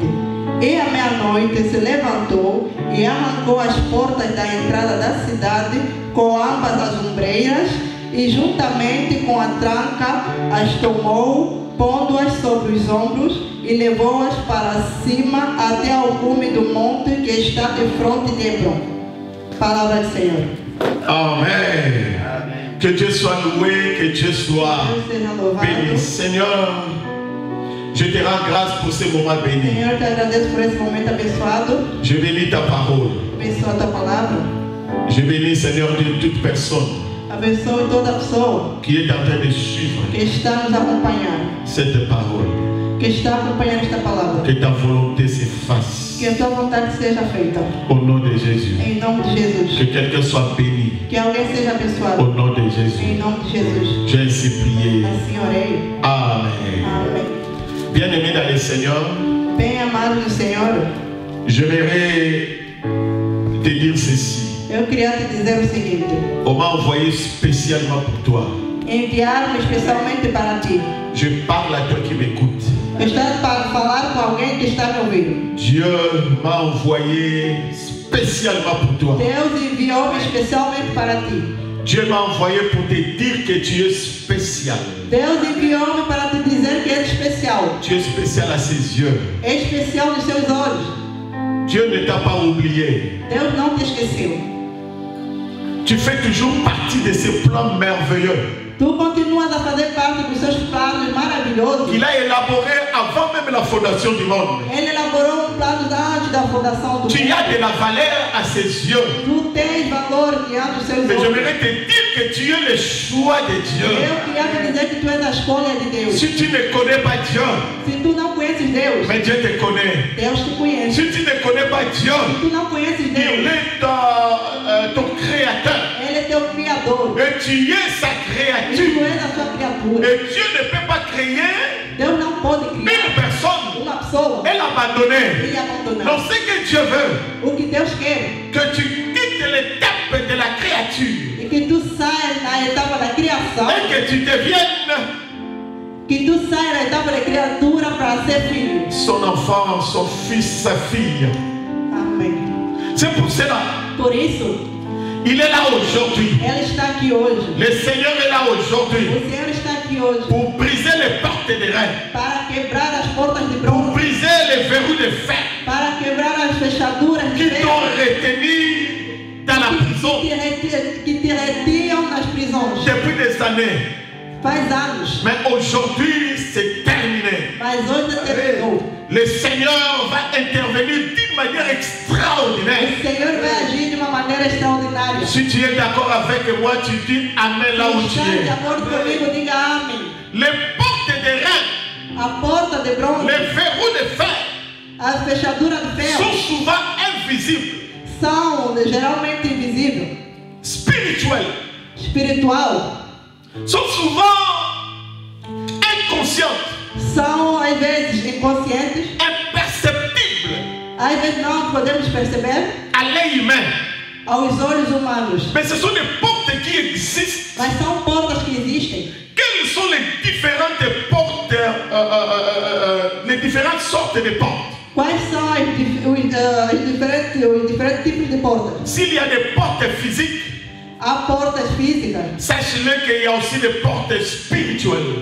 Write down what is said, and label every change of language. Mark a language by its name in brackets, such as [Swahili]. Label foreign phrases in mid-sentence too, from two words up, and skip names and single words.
[Portuguese] E à meia-noite se levantou e arrancou as portas da entrada da cidade com ambas as ombreiras e juntamente com a tranca as tomou, pondo-as sobre os ombros e levou-as para cima até ao cume do monte que está de frente de Hebron. Palavra do Senhor. Amen. [French] Que Dieu soit loué, que Dieu soit [Portuguese] Deus seja louvado. [French] béni. Seigneur, je te rends grâce pour ce moment béni. [Portuguese] Senhor, te agradeço por esse momento abençoado. [French] Je bénis ta parole. [Portuguese] Abençoa a tua palavra. [French] Je bénis, Seigneur, de toute personne [Portuguese] Abençoe toda pessoa [French] qui est en train de suivre [Portuguese] que está nos acompanhando, [French] cette parole. [Portuguese] que está acompanhando esta palavra. [French] Que ta volonté se fasse. [Portuguese] Que a tua vontade seja feita. [French] Au nom de Jésus. [Portuguese] Em nome de Jesus. [French] Que quelqu'un soit béni. [Portuguese] Que alguém seja [French] Au [Portuguese] abençoado. [French] nom de Jésus. [Portuguese] Em nome de Jesus. [French] J'ai ainsi prié. [Portuguese] Assim orei. [French] Amen. [Portuguese] Amém. [French] Bien-aimé dans le Seigneur, [Portuguese] Bem amado do Senhor, [French] j'aimerais te dire ceci. [Portuguese] eu queria te dizer o seguinte: [French] On m'a envoyé spécialement pour toi. [Portuguese] enviaram-me especialmente para ti. [French] Je parle à toi qui m'écoute. [Portuguese] Eu estou para falar com alguém que está me ouvindo. [French] Dieu m'a envoyé spécialement pour toi. [Portuguese] Deus enviou-me especialmente para ti. [French] Dieu m'a envoyé pour te dire que tu es spécial. [Portuguese] Deus enviou-me para te dizer que é especial. [French] Tu es spécial à ses yeux. [Portuguese] É especial nos seus olhos. [French] Dieu ne t'a pas oublié. [Portuguese] Deus não te esqueceu. [French] Tu fais toujours partie de ses plans merveilleux [Portuguese] Tu continuas a fazer parte dos seus planos maravilhosos. [French] qu'il a élaborés avant même la fondation du monde. [Portuguese] Ele elaborou plano antes da fundação do [French] Tu [Portuguese] mundo. [French] as de la valeur à ses yeux. [Portuguese] Tu tens valor diante dos seus [French] Mais [Portuguese] olhos. [French] j'aimerais te dire que tu es le choix de Dieu. [Portuguese] Eu queria te dizer que tu és a escolha de Deus. [French] Si tu ne connais pas Dieu, [Portuguese] Se tu não conheces Deus, [French] mais Dieu te connaît. [Portuguese] Deus te conhece. [French] Si tu ne connais pas Dieu, [Portuguese] Se tu não conheces [French] il [Portuguese] Deus, [French] est ton créateur. [Portuguese] Ele é teu criador. [French] Et tu es sa [Portuguese] E tu [French] créature. [Portuguese] és a sua criatura. [French] Et Dieu ne peut pas créer [Portuguese] Deus não pode [French] une [Portuguese] criar [French] personne [Portuguese] uma pessoa [French] et l'abandonner. [Portuguese] e abandonar. [French] Non, ce que Dieu veut, [Portuguese] O que Deus quer [French] que tu quittes l'étape de la créature [Portuguese] é que tu saias na etapa da criação, [French] et que tu deviennes [Portuguese] que tu saias da etapa da criatura para ser filho. [French] son enfant, son fils, sa fille. [Portuguese] Amém. [French] C'est pour cela, [Portuguese] Por isso, [French] il est là aujourd'hui. [Portuguese] ela está aqui hoje. [French] Le Seigneur est là aujourd'hui [Portuguese] O Senhor está aqui hoje [French] pour briser les portes des reins, [Portuguese] para quebrar as portas de [French] pour [Portuguese] bronze, [French] briser les verrous de fer [Portuguese] para quebrar as fechaduras de [French] qui [Portuguese] ferro [French] t'ont retenu dans la prison [Portuguese] que te retiam nas prisões. [French] depuis des années. [Portuguese] Faz anos, [French] Mais aujourd'hui, c'est terminé. [Portuguese] mas hoje terminou. [French] Le Seigneur va intervenir d'une manière extraordinaire. [Portuguese] O Senhor vai agir de uma maneira extraordinária. [French] Si tu es d'accord avec moi, tu dis Amen là où tu [Portuguese] Está de [French] es. [Portuguese] acordo comigo, diga amém. [French] Les portes des reins, [Portuguese] A porta de bronze, [French] les verrous de fer [Portuguese] as fechaduras de ferro [French] sont souvent invisibles, [Portuguese] são geralmente invisíveis, [French] spirituels, [Portuguese] espiritual, [French] sont souvent inconscientes, [Portuguese] são às vezes inconscientes, [French] imperceptibles [Portuguese] às vezes não podemos perceber [French] à l'œil humain. [Portuguese] aos olhos humanos, [French] Mais ce sont des portes qui existent. [Portuguese] mas são portas que existem. [French] Quelles sont les différentes portes, les différentes sortes de portes? [Portuguese] Quais são os diferentes tipos de portas? [French] S'il y a des portes physiques, [Portuguese] Há portas físicas, [French] sache-le qu'il y a aussi des portes spirituelles.